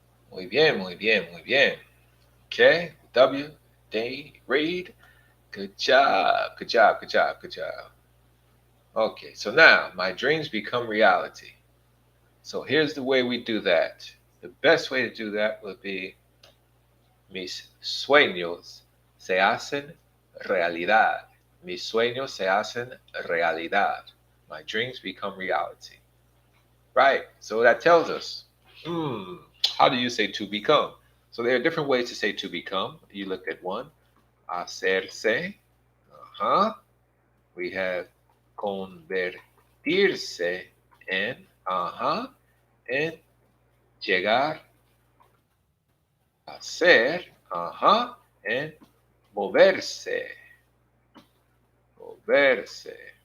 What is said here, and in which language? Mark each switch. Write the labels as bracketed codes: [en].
[es] Muy bien, muy bien, muy bien. [en] Okay, W, Day, Reed. Good job, good job, good job, good job. Okay, so now my dreams become reality. So here's the way we do that. The best way to do that would be [es] mis sueños se hacen realidad. Mis sueños se hacen realidad. [en] My dreams become reality. Right? So that tells us, how do you say to become? So there are different ways to say to become. You look at one, hacerse. Uh-huh. We have convertirse en, uh-huh, en llegar a ser, uh-huh, en moverse, moverse.